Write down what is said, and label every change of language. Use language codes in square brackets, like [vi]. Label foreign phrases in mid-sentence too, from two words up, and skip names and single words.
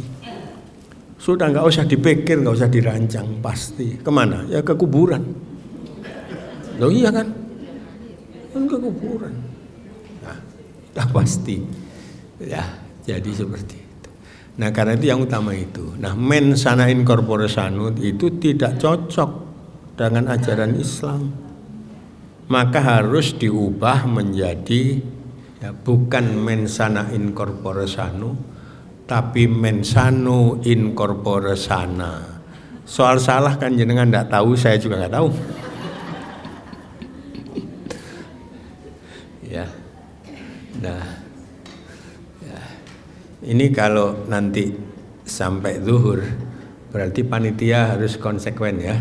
[id] Sudah nggak usah dipikir, nggak usah dirancang, pasti. Kemana? Ya ke kuburan. Loh iya kan? Kan ke kuburan. Nah, sudah pasti. Ya, jadi seperti itu. Nah, karena itu yang utama itu. Nah, [la] mens sana in corpore sano [id] itu tidak cocok dengan ajaran Islam. Maka harus diubah menjadi ya, bukan [la] mens sana in corpore sano, [id] tapi [la] mens sano in corpore sana. [id] Soal salah kan jenengan enggak tahu, saya juga enggak tahu. Ya. Nah, ya. Ini kalau nanti sampai zuhur berarti panitia harus konsekuen ya.